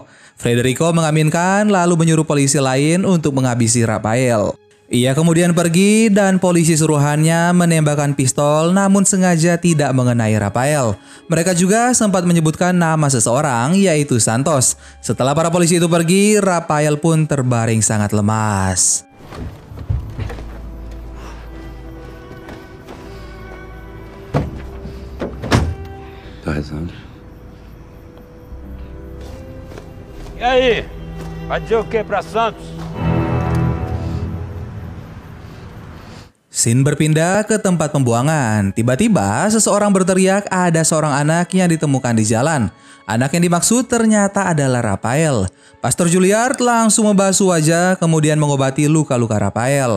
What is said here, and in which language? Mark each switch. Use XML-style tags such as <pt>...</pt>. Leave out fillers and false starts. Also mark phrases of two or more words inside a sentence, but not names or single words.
<id>Federico mengaminkan lalu menyuruh polisi lain untuk menghabisi Rafael. Ia kemudian pergi dan polisi suruhannya menembakkan pistol namun sengaja tidak mengenai Rafael. Mereka juga sempat menyebutkan nama seseorang yaitu Santos. Setelah para polisi itu pergi, Rafael pun terbaring sangat lemas.</id> <pt>E aí, vai dizer o que pra Santos?</pt> <id>Scene berpindah ke tempat pembuangan. Tiba-tiba seseorang berteriak ada seorang anak yang ditemukan di jalan. Anak yang dimaksud ternyata adalah Rafael. Pastor Juilliard langsung membasuh wajah kemudian mengobati luka-luka Rafael.</id>